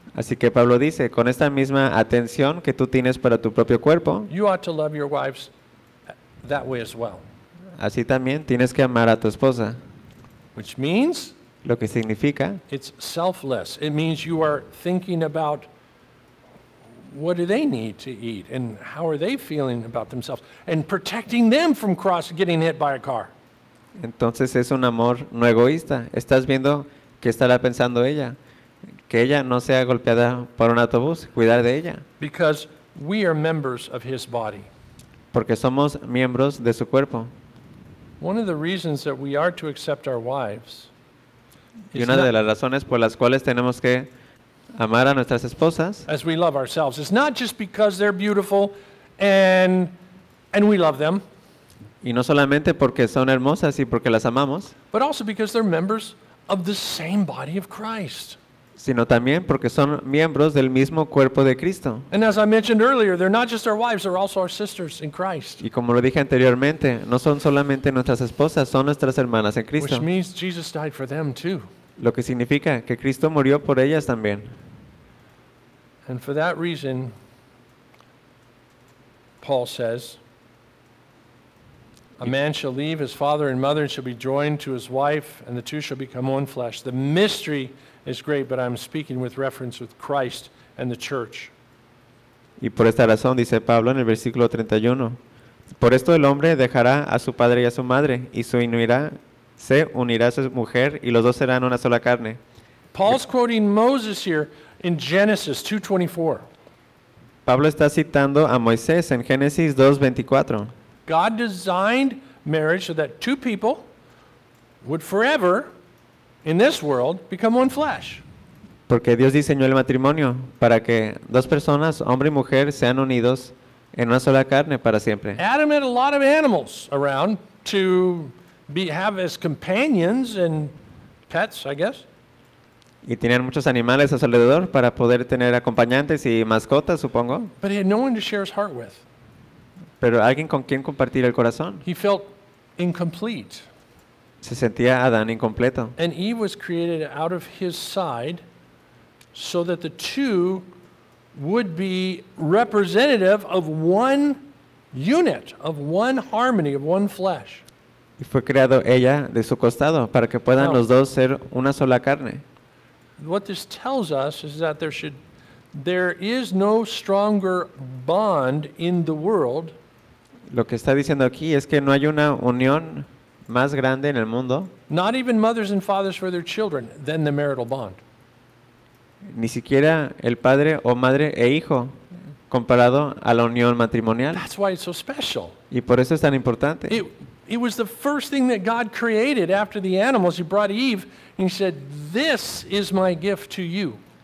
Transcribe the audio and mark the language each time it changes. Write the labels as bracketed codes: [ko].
[es] así que Pablo dice, con esta misma atención que tú tienes para tu propio cuerpo, [en] you ought to love your wives that way as well. [es] Así también tienes que amar a tu esposa. [en] Which means, [es] lo que significa, [en] it's selfless. It means you are thinking about what do they need to eat and how are they feeling about themselves and protecting them from getting hit by a car. [es] Entonces es un amor no egoísta. Estás viendo qué estará pensando ella. Que ella no sea golpeada por un autobús, cuidar de ella. [en] Because we are members of his body. [es] Porque somos miembros de su cuerpo. [en] One of the reasons that we are to accept our wives. [es] Y una de las razones por las cuales tenemos que amar a nuestras esposas. [en] As we love ourselves, it's not just because they're beautiful and we love them. [es] Y no solamente porque son hermosas y porque las amamos. [en] But also because they're members of the same body of Christ. [es] Sino también porque son miembros del mismo cuerpo de Cristo. [en] And as I mentioned earlier, they're not just our wives, they're also our sisters in Christ. [es] Y como lo dije anteriormente, no son solamente nuestras esposas, son nuestras hermanas en Cristo. [en] Which means Jesus died for them too. [es] Lo que significa que Cristo murió por ellas también. [en] And for that reason, Paul says, a man shall leave his father and mother and shall be joined to his wife, and the two shall become one flesh. The mystery is great, but I'm speaking with reference with Christ and the church. [es] Y por esta razón, dice Pablo en el versículo 31, por esto el hombre dejará a su padre y a su madre, y se unirá, a su mujer, y los dos serán una sola carne. [en] Paul's quoting Moses here in Genesis 2:24. [es] Pablo está citando a Moisés en Génesis 2:24. [en] God designed marriage so that two people would forever in this world become one flesh. [es] Porque Dios diseñó el matrimonio para que dos personas, hombre y mujer, sean unidos en una sola carne para siempre. [en] Adam had a lot of animals around to have as companions and pets, I guess. [es] Y tenían muchos animales a su alrededor para poder tener acompañantes y mascotas, supongo. [en] But he had no one to share his heart with. [es] Pero alguien con quien compartir el corazón. [en] He felt incomplete. [es] Se sentía Adán incompleto. [en] And Eve was created out of his side so that the two would be representative of one unit, of one harmony, of one flesh. [es] Y fue creado ella de su costado para que puedan los dos ser una sola carne. [en] What this tells us is that there is no stronger bond in the world. [es] Lo que está diciendo aquí es que no hay una unión más grande en el mundo. [en] Not even mothers and fathers for their children than the marital bond. [es] Ni siquiera el padre o madre e hijo comparado a la unión matrimonial. [en] That's why it's so special. [es] Y por eso es tan importante. [en] It was the first thing that God created after the animals. He brought Eve and he said, "This is my gift to you."